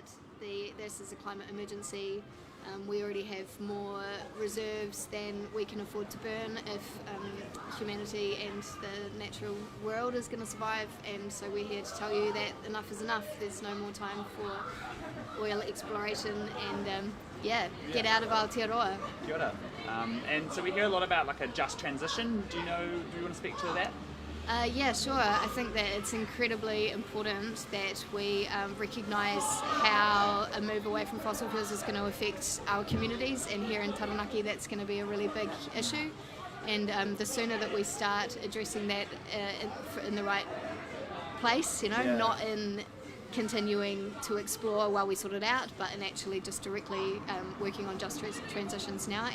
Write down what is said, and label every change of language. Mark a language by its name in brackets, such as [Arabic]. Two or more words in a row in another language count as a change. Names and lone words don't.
[English] This is a climate emergency. We already have more reserves than we can afford to burn if humanity and the natural world is going to survive, and so we're here to tell you that enough is enough. There's no more time for oil exploration, and get out of Aotearoa. [Māori] Kia ora. [English] And so we hear a lot about a just transition. Do you want to speak to that? Yeah, sure. I think that it's incredibly important that we recognise how a move away from fossil fuels is going to affect our communities, and here in Taranaki that's going to be a really big issue, and the sooner that we start addressing that in the right place, not in continuing to explore while we sort it out, but in actually just directly working on just transitions now.